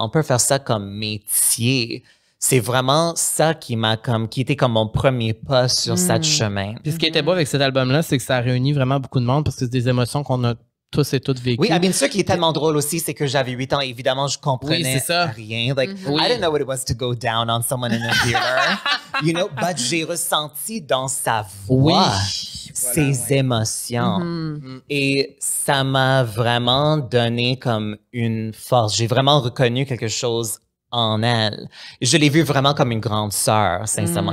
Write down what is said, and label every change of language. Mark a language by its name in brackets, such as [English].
[French] On peut faire ça comme métier. C'est vraiment ça qui était comme mon premier pas sur cette chemin. Puis ce qui était beau avec cet album-là, c'est que ça a réuni vraiment beaucoup de monde parce que c'est des émotions qu'on a tous et toutes vécues. Oui, bien sûr, qui est tellement drôle aussi, c'est que j'avais 8 ans. Évidemment, je comprenais Oui, c'est ça. rien. [English] Like, I didn't know what it was to go down on someone in a theater. You know, but [French] j'ai ressenti dans sa voix ses émotions. Et ça m'a vraiment donné comme une force. J'ai vraiment reconnu quelque chose en elle. Je l'ai vue vraiment comme une grande sœur, sincèrement.